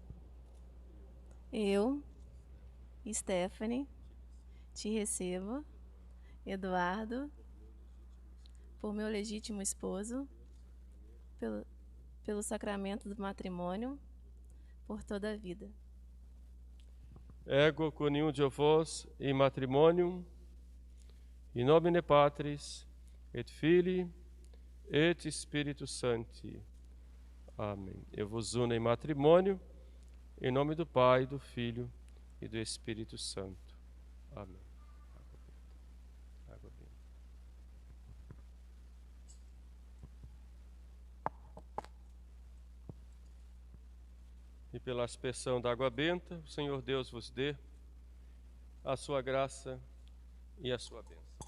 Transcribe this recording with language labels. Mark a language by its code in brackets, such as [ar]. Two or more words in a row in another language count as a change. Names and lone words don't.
[pt] Eu, Stephanie, te recebo, Eduardo, por meu legítimo esposo, pelo sacramento do matrimônio por toda a vida. [la] Ego coniugio vos in matrimonium, in nomine Patris et Filii et Spiritus Sancti. [pt] Amém. Eu vos uno em matrimônio, em nome do Pai, do Filho e do Espírito Santo. Amém. Água benta. E pela aspersão da água benta, o Senhor Deus vos dê a sua graça e a sua bênção.